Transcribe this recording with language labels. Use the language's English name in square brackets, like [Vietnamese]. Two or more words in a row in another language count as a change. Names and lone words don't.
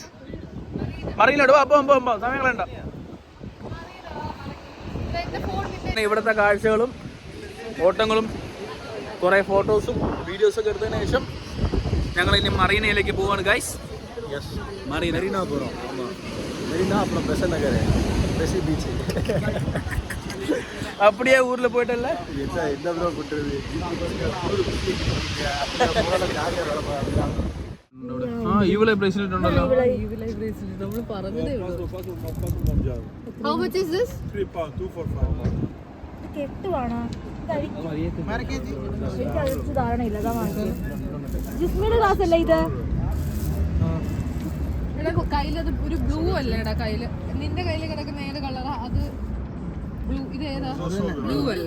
[Malayalam] അറിയില്ല, സമയം കളയണ്ട. ഇവിടുത്തെ കാഴ്ചകളും ഓട്ടങ്ങളും കുറെ ഫോട്ടോസും വീഡിയോസും ഒക്കെ എടുത്തതിന് ശേഷം ഞങ്ങൾ ഇനി മറീനയിലേക്ക് പോവാണ് ഗൈസ്. മറീന പോകണം. [Tamil] அப்படியே ஊர்ல போயிட்டல்ல. [Malayalam] ഇവളെ ബ്രേസ്ലെറ്റ് ഉണ്ടല്ലോ. നമ്മൾ പറഞ്ഞതേ ഉള്ളൂ. [English] How much is this? 3 pounds, 2 for 5. [Malayalam] കെട്ടുവാണോ? ധാരണയില്ല. ജിസ്മിയുടെ ക്ലാസ് അല്ല ഇത്. കയ്യിലത് ഒരു ബ്ലൂ അല്ലേടാ കയ്യില്, നിന്റെ കയ്യിൽ കിടക്കുന്ന ഏത് കളറാ അത്? ബ്ലൂ. ഇത് ഏതാ? ബ്ലൂ അല്ലേ?